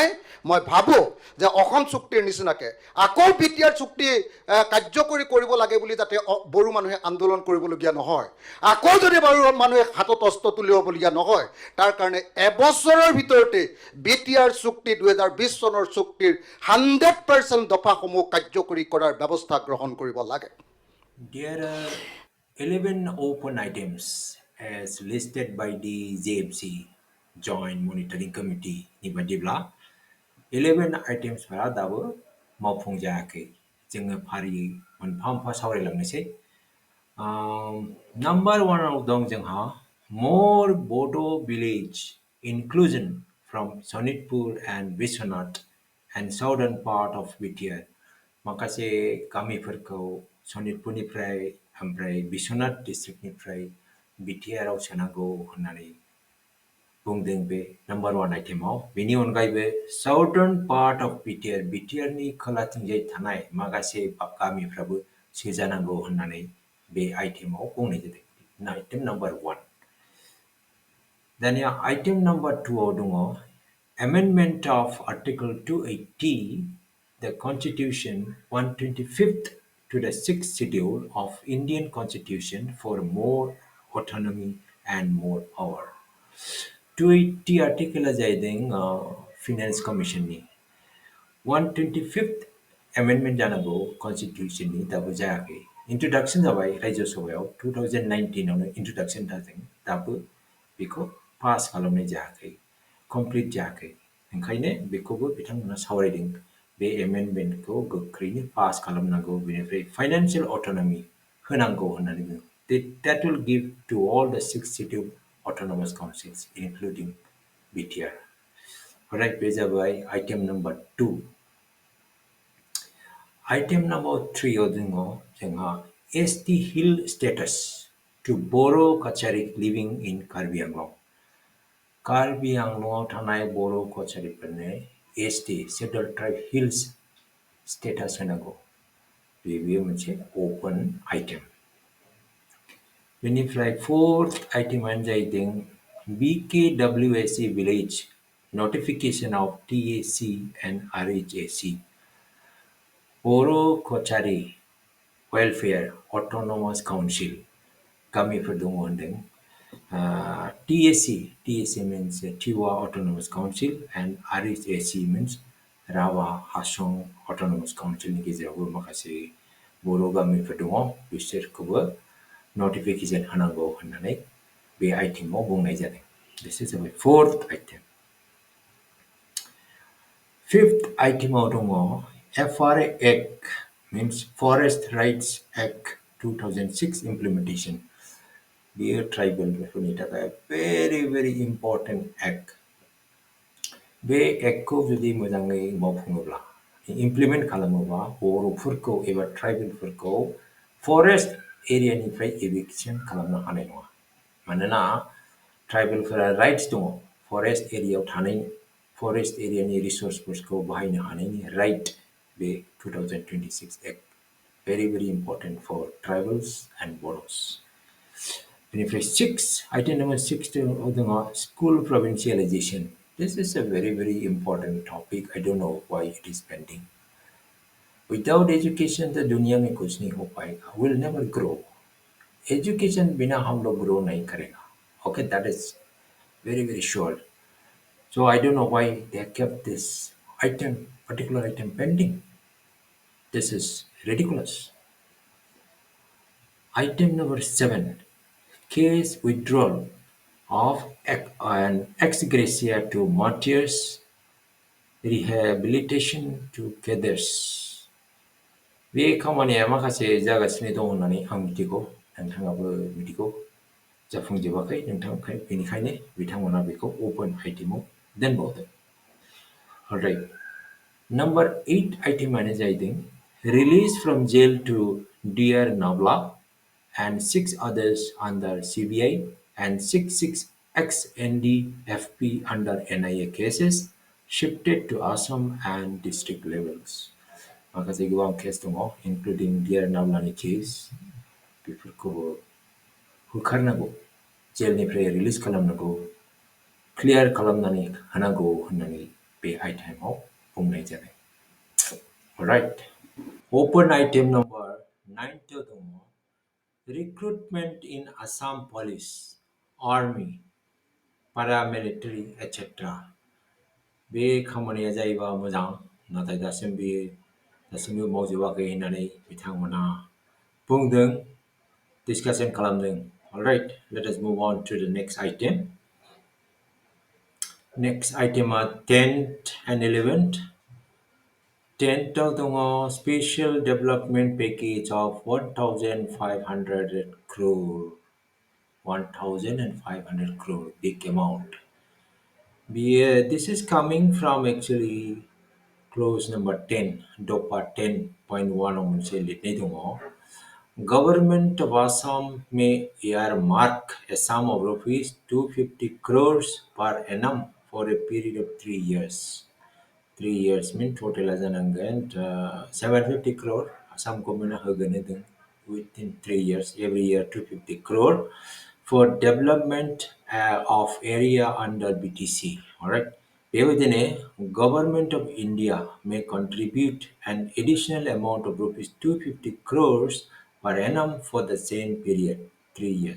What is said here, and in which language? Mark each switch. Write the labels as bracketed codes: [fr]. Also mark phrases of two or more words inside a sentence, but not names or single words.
[as] মই ভাবোঁ যে অসম চুক্তিৰ নিচিনাকৈ আকৌ বিটিআৰ চুক্তি কাৰ্যকৰী কৰিব লাগে বুলি যাতে বড়ো মানুহে আন্দোলন কৰিবলগীয়া নহয়, আকৌ যদি বড়ো মানুহে হাতত অস্ত্ৰ তুলিবলগীয়া নহয়, তাৰ কাৰণে এবছৰৰ ভিতৰতে বিটিআৰ চুক্তি 2020 চনৰ চুক্তিৰ 100% দফাসমূহ কাৰ্যকৰী কৰাৰ ব্যৱস্থা গ্ৰহণ কৰিব লাগে. [en] There are 11 open items as listed by the JMC Joint Monitoring Committee [brx] नि बादिब्ला 11 आइटेम्सफोरा दाबो मावफुंजायाखै. जोङो फारियै मोनफा मोनफा सावरायलांनोसै. [en] Number 1 [brx] दं जोंहा [en] more Bodo village inclusion from Sonitpur and Vishwanath and southern part of BTR. [brx] माखासे गामिफोरखौ सनितपुरनिफ्राय ओमफ्राय बिश्वनाथ डिस्ट्रिक्टनिफ्राय BTRआव सोनांगौ होननानै बुंदों बे नम्बर 1 आइटेमाव. बेनि अनगायैबो [en] southern part of [brx] BTRनि खोलाथिंजाय थानाय माखासे गामिफ्राबो सोजानांगौ होननानै बे आइटेमाव बुंनाय जादों. [en] item number 1. Then yeah, item number 2 odungo, amendment of Article 280, the Constitution 125th to the 6th schedule of Indian Constitution for more autonomy and more power. [brx] 280 article जाइदिङ [en] Finance Commission [brx] ni [en] 125th amendment [brx] जानांगौ Constitution ni दाबो जायाखै. Introduction जाबाय राज्य सभायाव 2019 आवनो introduction जादों दाबो बेखौ पास खालामनाय जायाखै, complete जायाखै. ओंखायनो बेखौबो बिथांमोना सावरायदों बे amendmentखौ गोख्रैनो पास खालामनांगौ बेनिफ्राय [en] financial autonomy [brx] होनांगौ होननानै बुङो. [en] That will give to all the 6 scheduled autonomous councils including BTR. Alright, [brx] बे जाबाय [en] item number 2. Item number 3 [brx] आव दङ जोंहा [en] ST Hill status to Boro Kachari living in Karbi Anglong. [brx] कार्बि आंलंआव थानाय बर' कचारिफोरनो [en] ST Scheduled Tribe Hills status [brx] होनांगौ. बेयो मोनसे [en] open item. बेनिफ्राय fourth item [brx] आनो जाहैदों [en] BKWSA village notification of TAC and RHAC. [brx] Boro Kochari Welfare Autonomous Council गामिफोर दङ होनदों. [en] TAC means Tiwa Autonomous Council and RHAC means Rawa Hasong Autonomous Council [brx] नि गेजेरावबो माखासे बर' गामिफोर दङ बिसोरखौबो notification होनांगौ होननानै बे आइटेमाव बुंनाय जादों. [en] This is our fourth item. Fifth item [brx] आव दङ [en] FRA Act means Forest Rights Act 2006 implementation. [brx] बेयो ट्राइबेलफोरनि थाखाय [en] very important act. [brx] बे एक्टखौ जुदि मोजाङै मावफुङोब्ला इमप्लिमेन्ट खालामोबा बर'फोरखौ एबा ट्राइबेलफोरखौ [en] forest areaनिफ्राय [brx] एभिक्सन खालामनो हानाय नङा. मानोना ट्राइबेलफोरा राइट्स दङ [en] forest areaयाव [brx] थानायनि, [en] forest areaनि [brx] रिसोर्सफोरखौ बाहायनो हानायनि राइट बे 2026 एक्ट [en] very important for tribals and Bodos. Benefit 6, item number 6 dङ school provincialization. This is a very important topic. I don't know why it is pending. Without education, the [hi] दुनिया में कुछ नहीं हो पाएगा. [en] Will never grow. [hi] Education बिना हम लोग grow नहीं करेगा. [en] Okay, that is very sure. So I don't know why they have kept this particular item pending. This is ridiculous. Item number 7, case withdrawal of an ex gratia to martyrs, rehabilitation to cadres. [brx] बे खामानिया माखासे जागासिनो दं होननानै आं मिथिगौ, नोंथाङाबो मिथिगौ, जाफुंजोबाखै बेनिखायनो बिथांमोना बेखौ [en] open itemआव [brx] दोनबावदों. [en] Alright. Number 8 item [brx] आनो जाहैदों [en] release from jail to Dear Navla and 6 others under CBI and 6 ex-NDFP under NIA cases shifted to Assam and district levels. [brx] माखासे गोबां केस दङ including Dear Navlaनि केस बेफोरखौ होखारनांगौ, जेलनिफ्राय रिलिज खालामनांगौ, क्लियार खालामनानै होनांगौ होननानै बे आइटेमाव बुंनाय जादों. [en] Alright. Open item number 9 दङ recruitment in Assam Police, Army, Paramilitary, etc. [brx] बे खामानिया जायोबा मोजां, नाथाय दासिमबो मावजोबाखै होननानै बिथांमोना बुंदों, discussion खालामदों. [en] Alright, let us move on to the next item. Next item are 10th and 11th. 10th दङ special development package of 1,500 crore. 1,500 crore, big amount. This is coming from actually clause number 10, DOPA 10.1 [brx] मोनसे लिरनाय दङ. [en] Government of Assam may earmark a sum of rupees 250 crores per annum for a period of 3 years. 3 years mean total जानांगोन 750 crore. Assam government होगोन within 3 years, every year 250 crore for development of area under BTC. All right. Bevidine, Government of India may contribute an additional amount of rupees 250 crores per annum for the same period, 3 years.